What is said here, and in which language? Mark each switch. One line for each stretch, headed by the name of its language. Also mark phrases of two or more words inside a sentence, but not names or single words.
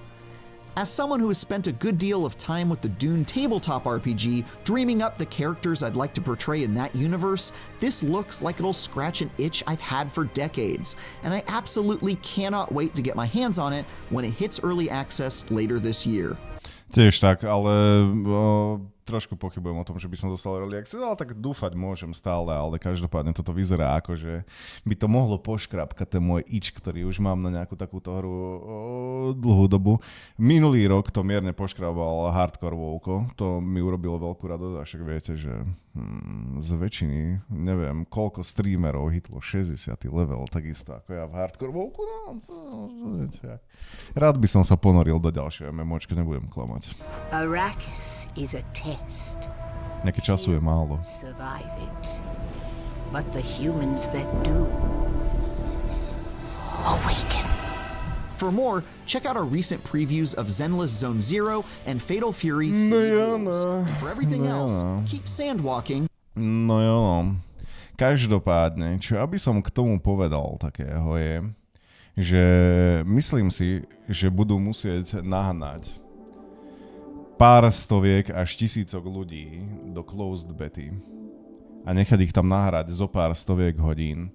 English: As someone who has spent a good deal of time with the Dune tabletop RPG, dreaming up the characters I'd like to portray in that universe, this looks like it'll scratch an itch I've had for decades, and I absolutely cannot wait to get my hands on it when it hits early access later this year.
Slovak: Tiež tak, ale trošku pochybujem o tom, že by som dostal
English: early access,
Slovak: ale tak dúfať môžem stále, ale každopádne toto vyzerá ako, že by to mohlo poškrapkať ten môj itch, ktorý už mám na nejakú takúto hru dlhú dobu. Minulý rok to mierne poškrabal Hardcore WoWko, to mi urobilo veľkú radosť, a však viete, že z väčšiny, neviem, koľko streamerov hitlo 60. level, takisto ako ja v Hardcore WoWku, rád by som sa ponoril do ďalšieho MMOčka, nebudem klamať.
English: Arrakis is a test.
Slovak: Nejaké času je málo.
English: Survive it. But the humans that do awaken. For more, check out our recent previews of Zenless Zone Zero and Fatal Fury and for everything else, keep sandwalking.
Slovak: No jo, každopádne, čo aby som k tomu povedal takého je, že myslím si, že budú musieť nahnať pár stoviek až tisícok ľudí do closed bety a nechať ich tam nahrať zo pár stoviek hodín.